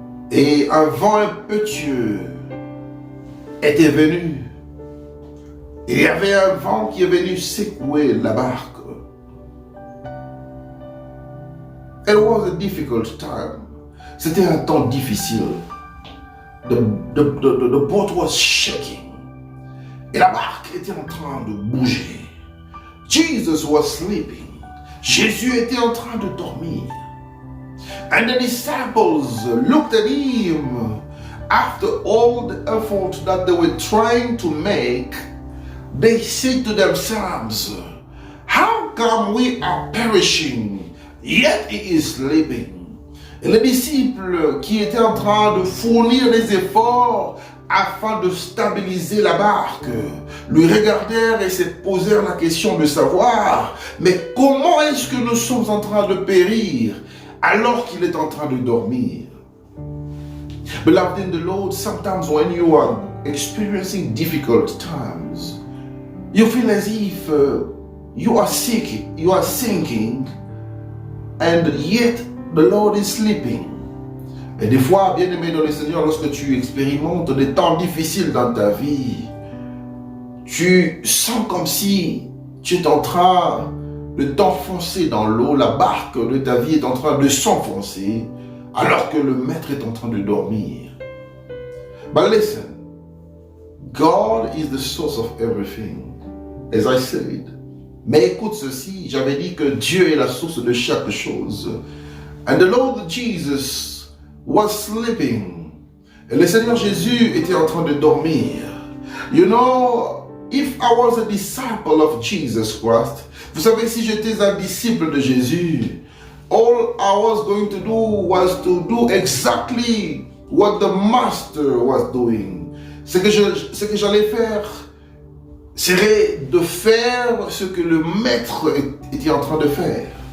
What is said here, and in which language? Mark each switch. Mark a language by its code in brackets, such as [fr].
[fr] Et un vent impétueux était venu. Et il y avait un vent qui est venu secouer la barque. [en] It was a difficult time. [fr] C'était un temps difficile. [en] The boat was shaking. [fr] Et la barque était en train de bouger. [en] Jesus was sleeping. [fr] Jésus était en train de dormir. [en] And the disciples looked at him. After all the effort that they were trying to make, they said to themselves, how come we are perishing, yet he is sleeping? [fr] Et les disciples qui étaient en train de fournir des efforts afin de stabiliser la barque, lui regardèrent et se posèrent la question de savoir, mais comment est-ce que nous sommes en train de périr alors qu'il est en train de dormir? [en] Beloved in the Lord, sometimes when you are experiencing difficult times, you feel as if you are sick, you are sinking, and yet the Lord is sleeping. [fr] Et des fois, bien-aimé dans le Seigneur, lorsque tu expérimentes des temps difficiles dans ta vie, tu sens comme si tu es en train de t'enfoncer dans l'eau, la barque de ta vie est en train de s'enfoncer, alors que le maître est en train de dormir. [en] But listen, God is the source of everything, as I said. [fr] Mais écoute ceci, j'avais dit que Dieu est la source de chaque chose. [en] And the Lord Jesus was sleeping. [fr] Et le Seigneur Jésus était en train de dormir. [en] You know, if I was a disciple of Jesus Christ, [fr] vous savez, si j'étais un disciple de Jésus, [en] all I was going to do was to do exactly what the Master was doing. [fr] Ce que j'allais faire serait de faire ce que le Maître était en train de faire.